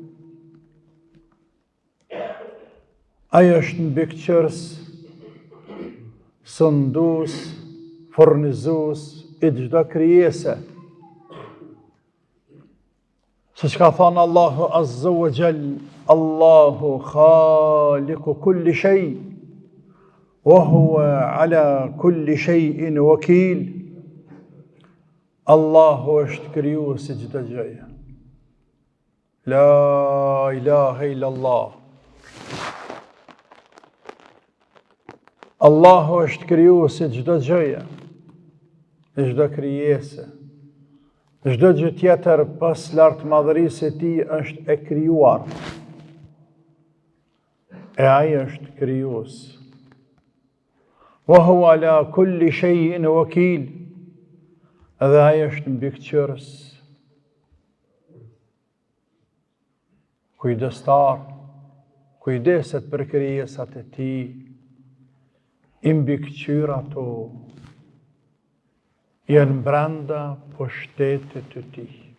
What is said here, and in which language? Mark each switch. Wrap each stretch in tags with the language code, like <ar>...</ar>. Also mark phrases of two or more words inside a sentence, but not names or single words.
<sq>Ai është mbikëqyrës, sundues, furnizues i çdo krijese. Siç ka thënë</sq> <ar>الله عز وجل، الله خالق كل شيء وهو على كل شيء وكيل.</ar> <sq>Allahu është krijuesi i çdo gjëje.</sq> <ar>لا إله إلا الله.</ar> <sq>Allahu është krijuesi i çdo gjëje, i çdo krijese. Çdo gjë tjetër pas lartmadhërisë e tij është e krijuar. E ai është krijues.</sq> <ar>وهو على كل شيء وكيل.</ar> <sq>Edhe ai është mbikëqyrës, kujdestar, kujdeset për krijesat e tij, i mbikëqyr ato, janë brenda pushtetit të tij.</sq>